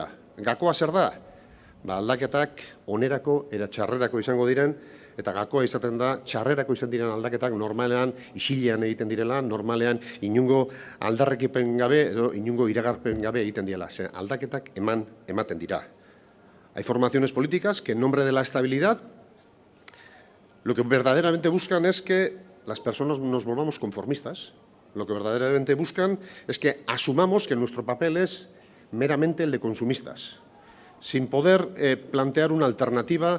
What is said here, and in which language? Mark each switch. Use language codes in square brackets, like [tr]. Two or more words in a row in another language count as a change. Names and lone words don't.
[eu] Gakoa zer da? Aldaketak onerako eta txarrerako izango diren, eta gakoa izaten da txarrerako izan diren aldaketak normalean isilean egiten direla, normalean inungo aldarrekipen gabe edo inungo iragarpen gabe egiten direla. Aldaketak ematen dira. [es] Hay formaciones políticas que en nombre de la estabilidad lo que verdaderamente buscan es que las personas nos volvamos conformistas. Lo que verdaderamente buscan es que asumamos que nuestro papel es meramente el de consumistas, sin poder plantear una alternativa,